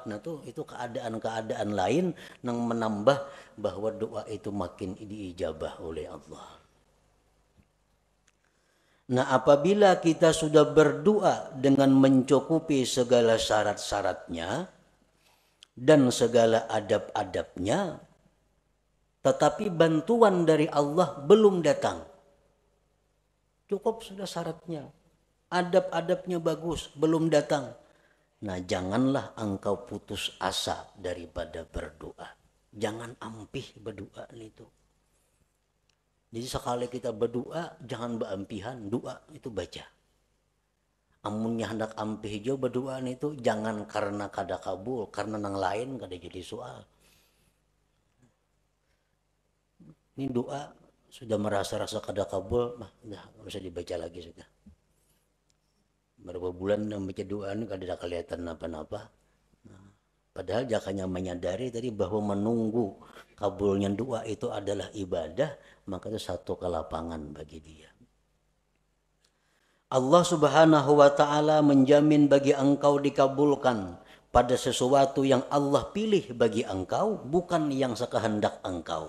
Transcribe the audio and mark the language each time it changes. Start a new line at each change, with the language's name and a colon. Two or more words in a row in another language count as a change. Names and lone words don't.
Indonesian: Nah itu keadaan-keadaan lain yang menambah bahwa doa itu makin diijabah oleh Allah. Nah, apabila kita sudah berdoa dengan mencukupi segala syarat-syaratnya dan segala adab-adabnya, tetapi bantuan dari Allah belum datang, cukup sudah syaratnya, adab-adabnya bagus, belum datang. Nah, janganlah engkau putus asa daripada berdoa.
Banjar: Jangan ampih berdoa itu. Jadi sekali kita berdoa, jangan beampihan, doa itu baca. Amunnya hendak ampih hijau berdoa itu jangan karena kada kabul, karena nang lain kada jadi soal. Ini doa sudah merasa-rasa kada kabul, nah, nggak usah dibaca lagi sudah.
Indonesian: Berapa bulan membaca doa ini kada ada kelihatan apa-apa. Padahal jakanya menyadari tadi bahwa menunggu kabulnya doa itu adalah ibadah, maka itu satu kelapangan bagi dia. Allah
Arabic: Subhanahu wa taala
Indonesian: menjamin bagi engkau dikabulkan pada sesuatu yang Allah pilih bagi engkau, bukan yang sekehendak engkau.